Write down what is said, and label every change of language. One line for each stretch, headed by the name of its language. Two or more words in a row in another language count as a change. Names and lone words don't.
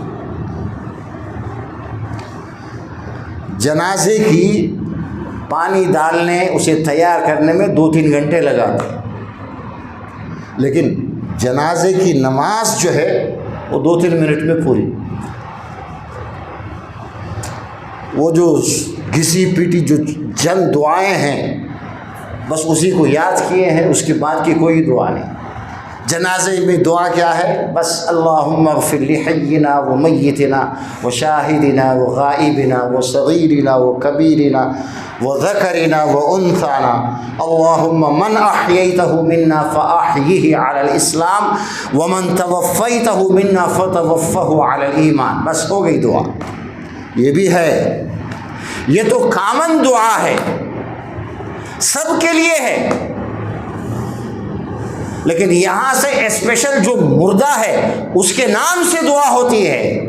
Urdu: جنازے کی پانی ڈالنے، اسے تیار کرنے میں 2-3 گھنٹے لگاتے، لیکن جنازے کی نماز جو ہے وہ 2-3 منٹ میں پوری. وہ جو گھسی پیٹی جو چند دعائیں ہیں، بس اسی کو یاد کیے ہیں، اس کے بعد کی کوئی دعا نہیں. جنازے میں دعا کیا ہے،
Arabic: بس اللہم اغفر لحینا و میتنا و شاہدنا و غائبنا و صغیرنا و کبیرنا و ذکرنا و انثانا، اللہم من احییتہ منا فاحیہ علی الاسلام ومن توفیتہ منا فتوفہ علی الایمان.
Urdu: بس ہو گئی دعا. یہ بھی ہے، یہ تو کامن دعا ہے، سب کے لیے ہے. لیکن یہاں سے اسپیشل جو مردہ ہے اس کے نام سے دعا ہوتی ہے.